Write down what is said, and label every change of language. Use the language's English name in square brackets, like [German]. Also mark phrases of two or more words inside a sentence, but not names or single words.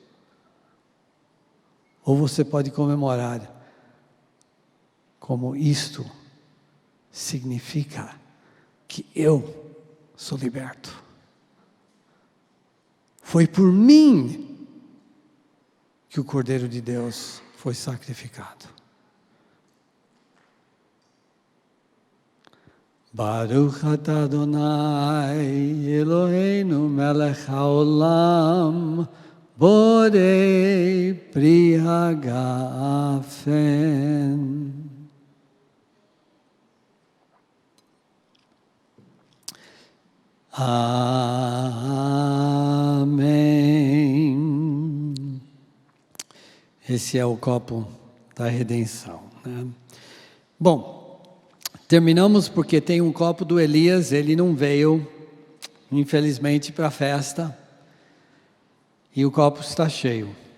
[Portuguese] Ou você pode comemorar como isto significa que eu sou liberto. Foi por mim que o Cordeiro de Deus foi sacrificado. [Hebrew] ברוך אתה אדוני אלוהינו מלך העולם בורא פרי הגפן. [Portuguese] Amém. Esse é o copo da redenção, né? Bom, terminamos porque tem um copo do Elias, ele não veio, infelizmente, para a festa, e o copo está cheio.